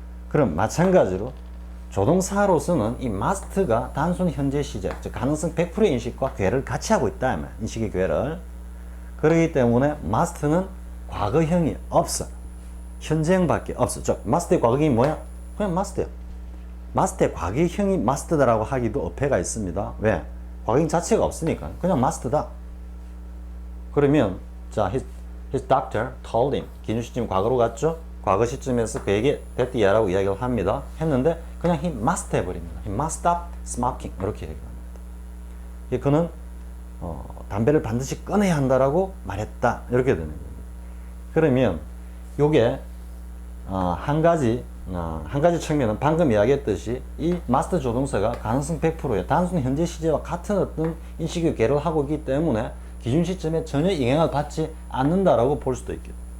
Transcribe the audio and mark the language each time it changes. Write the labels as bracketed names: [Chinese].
[Korean] 그럼 마찬가지로 조동사로서는 이 must가 단순 현재 시제, 즉 가능성 100%의 인식과 괴를 같이 하고 있다. 인식의 괴를. 그렇기 때문에 must는 과거형이 없어. 현재형밖에 없어. 즉 must의 과거형이 뭐야? 그냥 must야. must의 과거형이 must다라고 하기도 어폐가 있습니다. 왜? 과거형 자체가 없으니까 그냥 must다. 그러면 자, [English] his doctor told him. [Korean] 기준 시점 과거로 갔죠? 과거 시점에서 그에게 됐디야라고 이야기를 합니다. 했는데 그냥 [English] he must [Korean] 해버립니다. [English] he must stop smoking [Korean] 이렇게 얘기합니다. 그는 담배를 반드시 끊어야 한다라고 말했다 이렇게 되는 겁니다. 그러면 요게 한 가지 측면은 방금 이야기했듯이 이 must 조동사가 가능성 100%의 단순 현재 시제와 같은 어떤 인식의 괴를 하고 있기 때문에 기준 시점에 전혀 영향을 받지 않는다라고 볼 수도 있겠다.